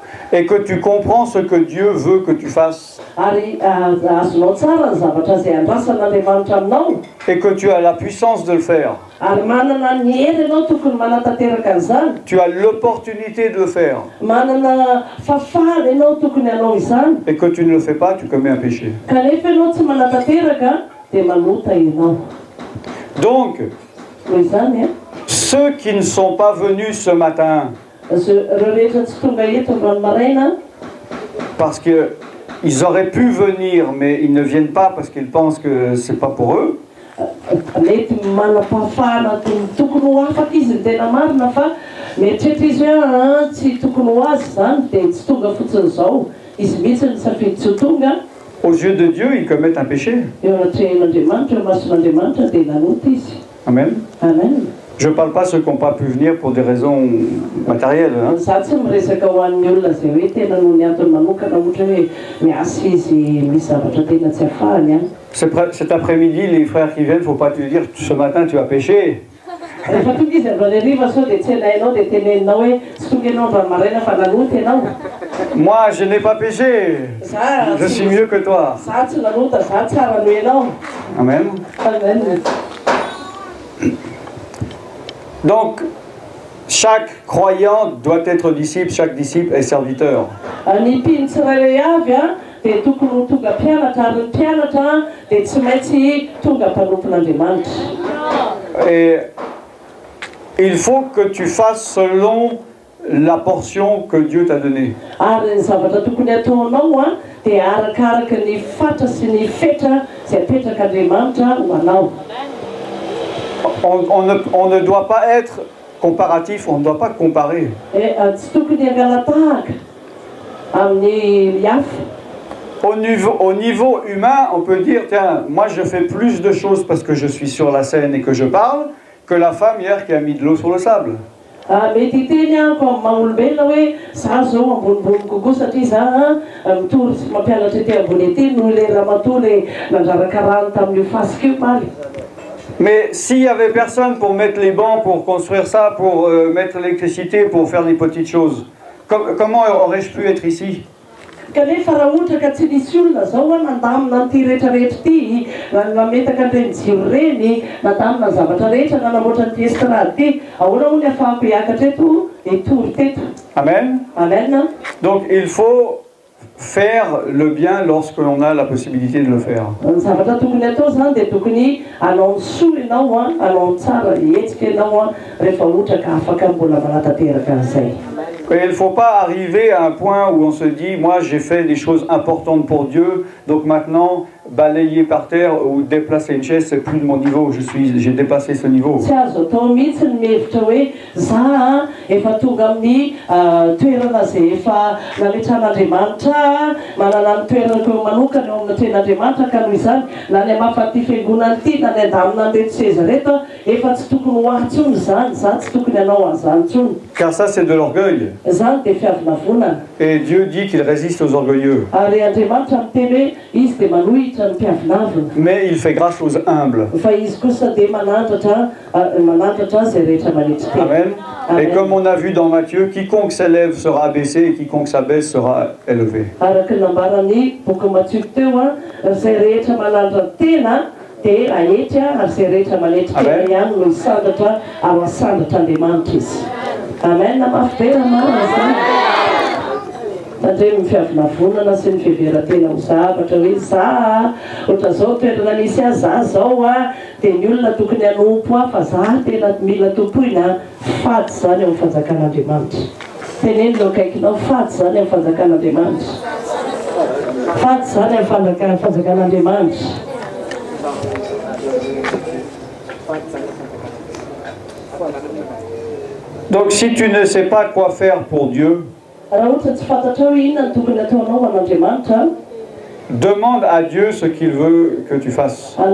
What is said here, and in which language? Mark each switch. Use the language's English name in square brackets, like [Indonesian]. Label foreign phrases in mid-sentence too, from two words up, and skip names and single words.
[French] et que tu comprends ce que Dieu veut que tu fasses [Malagasy] ary azonao tsara ny zavatra izay andrasan'andriamanitra aminao [French] et que tu as la puissance de le faire, [Malagasy] ary manana ny hery ianao tokony manatanteraka an'izany [French] tu as l'opportunité de le faire [Malagasy] manana fafana ianao tokony hanao izany [French] et que tu ne le fais pas, tu commets un péché. [Malagasy] kanefa ianao tsy manatanteraka dia manota ianao. [French] Donc, [Malagasy] Noho izany [French] ceux qui ne sont pas venus ce matin [Malagasy] ireo rehetra tsy tonga eto androany maraina [French] parce qu'ils auraient pu venir mais ils ne viennent pas parce qu'ils pensent que c'est pas pour eux, [Malagasy] mety manam-pahafahana tokony ho afaka izy ny tena marina fa mieritreritra izy hoe tsy tokony ho azy zany dia tsy tonga fotsiny izao izy mihitsy ny safidy tsy ho tonga. [French] aux yeux de Dieu, ils commettent un péché. [Malagasy] Eo anatrehan'Andriamanitra eo mason'Andriamanitra dia nanota izy. Amen. Amen. [French] Je ne parle pas de ceux qui n'ont pas pu venir pour des raisons matérielles. Hein. [Malagasy] Za tsy miresaka ho an'ny olona izay hoe tena noho ny antony manokana ohatra hoe miasa izy misy zavatra tena tsy ahafahany. [French] Cet après-midi, les frères qui viennent, il ne faut pas te dire ce matin tu as péché. [Malagasy] Rehefa tonga izy androany hariva sao dia tsy hainao dia teneninao hoe tsy tonga ianao androany maraina fa nanota ianao. [French] Moi, je n'ai pas péché. Je suis mieux que toi. [Malagasy] Za tsy nanota, za tsara noho ianao. Amen. Amen. [French] Donc, chaque croyant doit être disciple, chaque disciple est serviteur. [Malagasy] Ny mpino tsirairay avy dia tokony ho tonga mpianatra ary ny mpianatra dia tsy maintsy tonga mpanompon'Andriamanitra. [French] Et il faut que tu fasses selon la portion que Dieu t'a donnée. [Malagasy] Ary ny zavatra tokony ataonao dia arakaraka ny fatra sy ny fetra izay apetraka ho anao. [French] On ne doit pas être comparatif, on ne doit pas comparer. [Malagasy] Tsy tokony hangalatahaka amin'ny hafa. [French] Au niveau humain, on peut dire, tiens, moi je fais plus de choses parce que je suis sur la scène et que je parle, que la femme hier qui a mis de l'eau sur le sable. [Malagasy] Mety hiteny ako amin'ny maha-olombelona hoe za zao ambonimbony kokoa satria za mitory sy mampianatra ety ambony ety noho ilay ramatoa ilay nandraraka rano tamin'io fasika io maly. [French] Mais s'il n'y avait personne pour mettre les bancs, pour construire ça, pour mettre l'électricité, pour faire les petites choses, comment aurais-je pu être ici? [Malagasy] Kanefa raha ohatra ka tsy nisy olona zao nandamina n'ity rehetrarehetra ity, nametaka an'ireny jiro reny, nandamina ny zavatra rehetra nanamboatra n'ity estrade ity, ahoana hoy ny ahafahako hiakatra eto hitory teto. Amen. Amen. [French] Donc il faut faire le bien lorsque l'on a la possibilité de le faire. [Malagasy] Ny zavatra tokony atao zany dia tokony hanao ny soa ianao hanao tsara hetsika ianao rehefa ohatra ka afaka mbola manatanteraka an'izay. [French] Et il ne faut pas arriver à un point où on se dit, moi j'ai fait des choses importantes pour Dieu, donc maintenant balayer par terre ou déplacer une chaise, c'est plus de mon niveau, j'ai dépassé ce niveau. [Malagasy] Tsy azo atao mihitsy ny mihevitra hoe za efa tonga amin'ny toerana izay efa nametran'Andriamanitra, manana ny toeranako manokana eo amin'ny ten'Andriamanitra ka noho izany na ny amafaty fiangonana ity na ny andamina an'ireto seza reto efa tsy tokony ho ahtsony zany, za tsy tokony hanao an'izany tsony. [French] Car ça c'est de l'orgueil. [Malagasy] Zany dia fiavinavonana. [French] Et Dieu dit qu'il résiste aux orgueilleux. [Malagasy] Ary Andriamanitra miteny hoe izy dia manohitra ny mpiavinavina. [French] Mais il fait grâce aux humbles. [Malagasy] Fa izy kosa dia manandratra izay rehetra manetra teny. Amen. Amen. [French] Et comme on a vu dans Matthieu, quiconque s'élève sera abaissé et quiconque s'abaisse sera élevé. [Malagasy] Araka ny nambarany boky Matthieu teo izay rehetra manandra tena dia ahetra ary izay rehetra manetra tena ihany no hisandatra ary hasandatra Andriamanitra izy. Amen. Mafy be marina zany. Tandremo ny fiavinavonana sy ny fiheveran-tena ho zavatra hoe za ohatra zao toerana nisy azy za zao dia ny olona tokony hanompo fa za tena mila tompoina fady zany eo amin'ny fanjakan'Andriamanitra. Teneny leo akaikinao fady zany eo amin'ny fanjakan'Andriamanitra. Fady zany eo amin'ny fanjakan'Andriamanitra. [French] Donc si tu ne sais pas quoi faire pour Dieu, demande à Dieu ce qu'il veut que tu fasses.